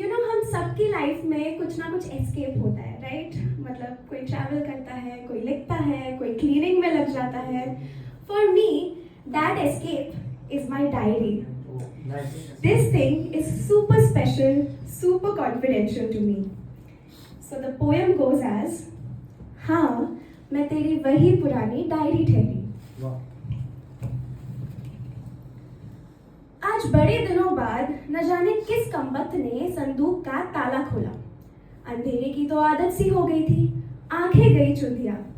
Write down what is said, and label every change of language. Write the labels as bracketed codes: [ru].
[hi] हम सबकी लाइफ में कुछ ना कुछ एस्केप होता है, राइट? मतलब कोई ट्रैवल करता है, कोई लिखता है, कोई क्लीनिंग में लग जाता है. [en] For me that escape is my diary. This thing is super special, super confidential to me. So the poem goes as, [hi] हाँ मैं तेरी वही पुरानी डायरी ठहरी. आज बड़े दिनों बाद न जाने किस कमबख्त ने संदूक का ताला खोला. अंधेरे की तो आदत सी हो गई थी, आंखें गई चुंधिया.